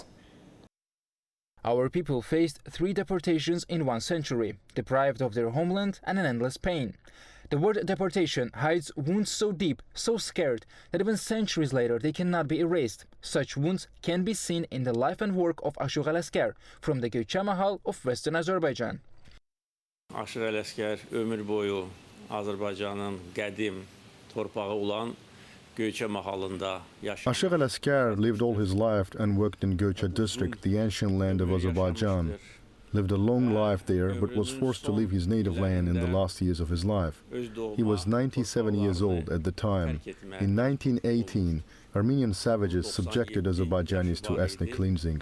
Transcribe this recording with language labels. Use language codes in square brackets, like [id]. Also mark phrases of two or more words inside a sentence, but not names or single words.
[en] Our people faced 3 deportations in 1 century, deprived of their homeland and an endless pain. The word deportation hides wounds so deep, so scared, that even centuries later they cannot be erased. Such wounds can be seen in the life and work of Ashur Al-Askar from the Göçe Mahal of Western Azerbaijan. [az] Ashur Al-Askar ömür boyu Azərbaycanın qədim torpağı olan [en] Ashur Al-Askar lived all his life and worked in Göçe district, the ancient land of Azerbaijan. Lived a long life there, but was forced to leave his native land in the last years of his life. He was 97 years old at the time. In 1918, Armenian savages subjected Azerbaijanis to ethnic cleansing.